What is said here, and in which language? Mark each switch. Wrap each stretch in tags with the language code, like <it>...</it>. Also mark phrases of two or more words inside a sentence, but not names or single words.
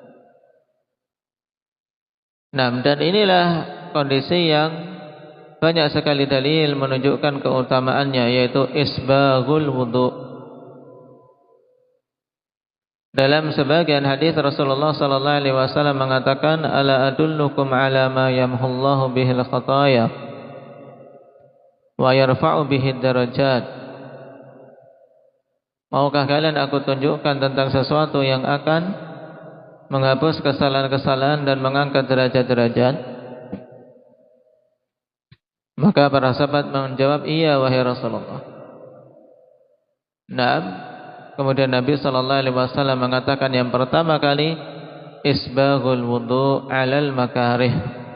<id>Dan inilah kondisi yang banyak sekali dalil menunjukkan keutamaannya, yaitu</id> <ar>إسباغ الوضوء.</ar> <id>Dalam sebagian hadis Rasulullah</id> <ar>صلى الله عليه وسلم</ar> <id>mengatakan,</id> <ar>"ألا أدلكم على ما يمحو الله به الخطايا ويرفع به الدرجات."</ar> <id>Maukah kalian aku tunjukkan tentang sesuatu yang akan menghapus kesalahan-kesalahan dan mengangkat derajat-derajat? Maka para sahabat menjawab, "Iya wahai Rasulullah." Kemudian Nabi</id> <ar>صلى الله عليه وسلم</ar> <id>mengatakan, yang pertama kali</id> <ar>إسباغ الوضوء على المكاره.</ar>